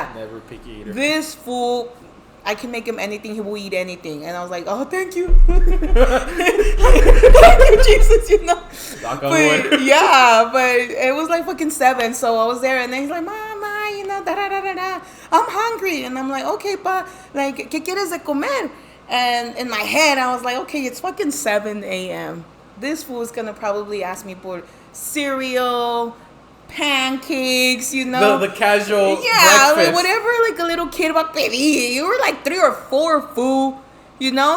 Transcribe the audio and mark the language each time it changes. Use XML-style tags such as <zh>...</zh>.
<en>Never picky eater. This fool, I can make him anything, he will eat anything. And I was like, oh, thank you. Thank you, Jesus, you know. But it was like fucking 7, so I was there, and then he's like, Mama, you know, da-da-da-da-da. I'm hungry. And I'm like, okay, pa, like,</en> <es>¿qué quieres de comer?</es> <en>And in my head, I was like, okay, it's fucking 7 a.m. This fool is going to probably ask me for cereal, pancakes, you know. The casual breakfast. Like whatever like a little kid</en> <es>va a pedir.</es> <en>You were like 3 or 4, fool. You know?</en>